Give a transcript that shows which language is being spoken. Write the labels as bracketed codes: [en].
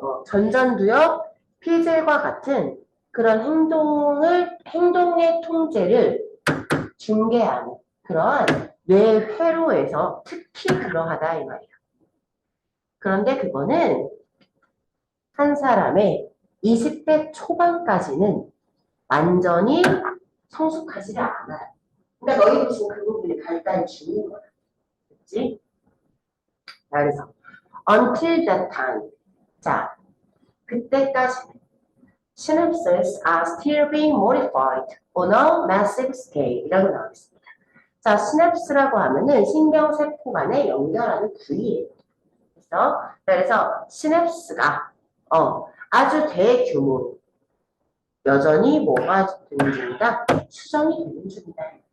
[ko] 전전두엽 피질과 같은 그런 행동의 통제를 중개하는 그러한 뇌 회로에서 특히 그러하다 이 말이야. 그런데 그거는 한 사람의 20대 초반까지는 완전히 성숙하지를 않아요. 그러니까 너희도 지금 그 부분이 발달 중인 거야. 그치? 자, 그래서 [en] until that time. [ko] 자, 그때까지는 [en] synapses are still being modified on a massive scale [ko] 이라고 나와 있습니다. 자, 시냅스라고 하면은 신경세포 간에 연결하는 부위예요. 그래서 시냅스가 아주 대규모로 여전히 뭐가 되는 중이다? 수정이 되는 중이다.